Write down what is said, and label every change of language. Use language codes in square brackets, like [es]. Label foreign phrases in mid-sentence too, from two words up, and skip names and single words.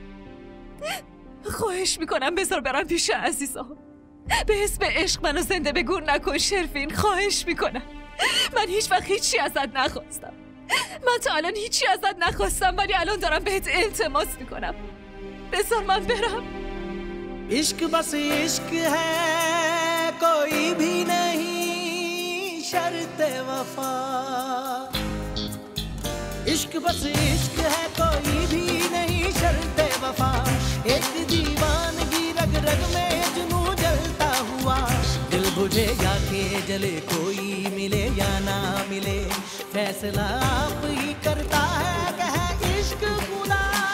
[fa] خواهش میکنم بذار برم پیش عزیزام. به اسم عشق منو زنده به گور نکن شرفین، خواهش میکنم. من هیچ وقت هیچی ازت نخواستم. من تا الان هیچی ازت نخواستم، ولی الان دارم بهت التماس میکنم. بذار من برم. [hi] इश्क बस इश्क है कोई भी नहीं शर्त वफा इश्क बस इश्क है कोई भी नहीं शर्त वफा एक दीवानगी रग रग में जुनून जलता हुआ दिल बुझेगा के जले कोई मिले या ना मिले फैसला आप ही करता है कह इश्क खुदा